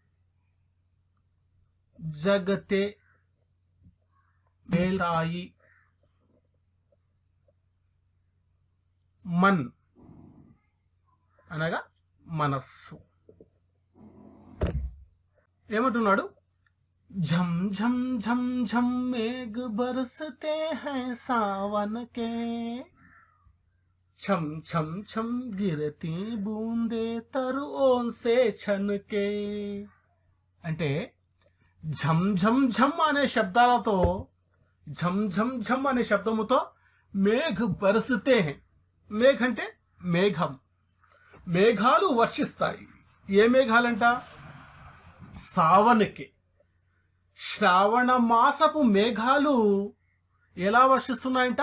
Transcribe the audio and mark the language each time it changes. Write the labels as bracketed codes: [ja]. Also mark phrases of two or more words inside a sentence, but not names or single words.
[te] జగతే మేలాయి. మన్ అనగా మనస్సు. ఏమంటున్నాడు? [hi] झम झम झम झम मेघ बरसते हैं सावन के, छम छम छम गिरती बूंदे तरुओं से छनके. [te] అంటే ఝమ్ ఝమ్ ఝమ్ అనే శబ్దాలతో, ఝమ్ ఝమ్ ఝమ్ అనే శబ్దముతో [hi] मेघ बरसते हैं. [te] మేఘ అంటే మేఘం. మేఘాలు వర్షిస్తాయి. ఏ మేఘాలంట? సావన్కే, శ్రావణ మాసపు మేఘాలు ఎలా వర్షిస్తున్నాయంట?